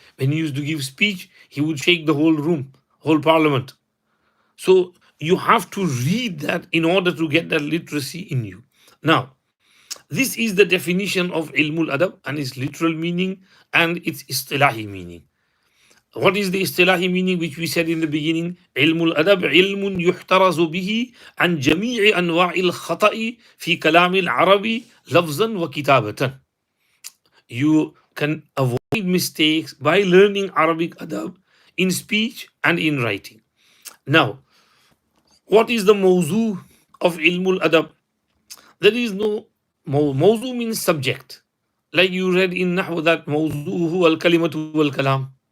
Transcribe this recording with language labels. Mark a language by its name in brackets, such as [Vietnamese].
[English] When he used to give speech, he would shake the whole room, whole parliament. So you have to read that in order to get that literacy in you. Now, this is the definition of ilmul adab and its literal meaning and its istilahi meaning. What is the istilahi meaning which we said in the beginning? [Arabic] علم الأدب علم يحترز به عن جميع أنواع الخطأ في كلام العربي لفظا وكتابة. [English] You can avoid mistakes by learning Arabic adab in speech and in writing. Now, what is the mawzu of ilmul adab? There is no mawzu means subject. Like you read in Nahw that [Arabic] mawzu huwa al-kalimatu wal-kalam.